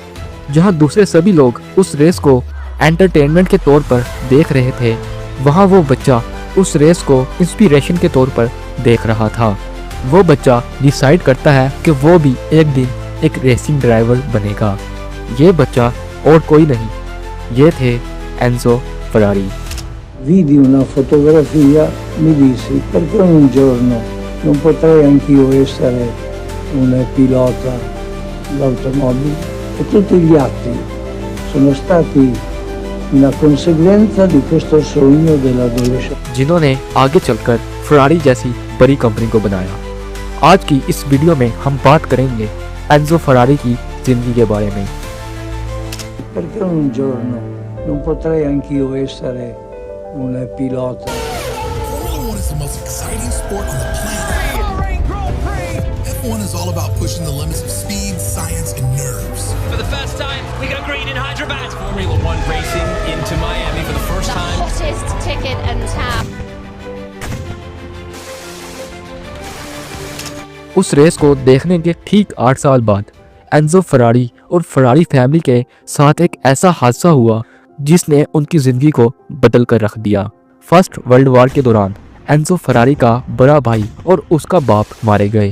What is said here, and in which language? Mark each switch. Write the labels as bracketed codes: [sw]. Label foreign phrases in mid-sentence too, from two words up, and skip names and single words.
[hi] जहाँ दूसरे सभी लोग उस रेस को एंटरटेनमेंट के तौर पर देख रहे थे, वहाँ वो बच्चा उस रेस को इंस्पिरेशन के तौर पर देख रहा था। वो बच्चा डिसाइड करता है कि वो भी एक दिन एक रेसिंग ड्राइवर बनेगा। ये बच्चा और कोई नहीं, ये थे एंजो फरारी। [it] Vidi una fotografia, mi dissi perché un giorno non potrei anch'io essere un pilota d'automobile, e tutti gli atti sono stati una conseguenza di questo sogno dell'adolescenza। [hi] जिन्होंने आगे चलकर फरारी जैसी बड़ी कंपनी को बनाया। आज की इस वीडियो में हम बात करेंगे एंजो फरारी की जिंदगी के बारे में। [it] Perché un giorno non potrei anch'io essere un pilota। [en] Formula 1 is the most exciting sport on the planet. F1 is all about pushing the limits of speed, science, and nerves. For the first time, we got green in Hyderabad. Formula 1 racing into Miami for the first The time. hottest ticket in town. [hi] उस रेस को देखने के ठीक 8 साल बाद एंजो फरारी और फरारी फैमिली के साथ एक ऐसा हादसा हुआ जिसने उनकी जिंदगी को बदल कर रख दिया। [en] First World War [hi] के दौरान एंजो फरारी का बड़ा भाई और उसका बाप मारे गए।